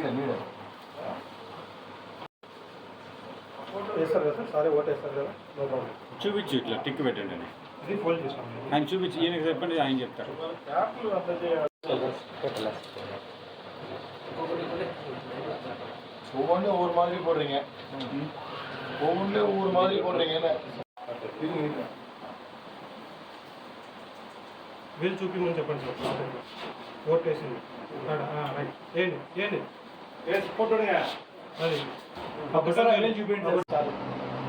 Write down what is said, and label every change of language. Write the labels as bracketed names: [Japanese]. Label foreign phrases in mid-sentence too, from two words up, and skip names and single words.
[Telugu] వేస్తారు కదా సార్, సారే ఓటు వేస్తారు కదా, [English] no problem. [Telugu] చూపించు, ఇట్లా టిక్ పెట్టండి అని ఇది ఫోల్డ్ చేస్తాం. ఆయన చూపించి ఈయనకి చెప్పండి, ఆయన చెప్తారు. [Tamil] ஒவ்வொன்றும் ஒவ்வொரு மாதிரி போடுறீங்க, ஒவ்வொன்றும் ஒவ்வொரு மாதிரி போடுறீங்க. [Telugu] వీళ్ళు చూపించమని చెప్పండి సార్. ఓట్ వేసింది రైట్. ఏంటి ఏంటి ఫోటో అది చూపించండి సార్.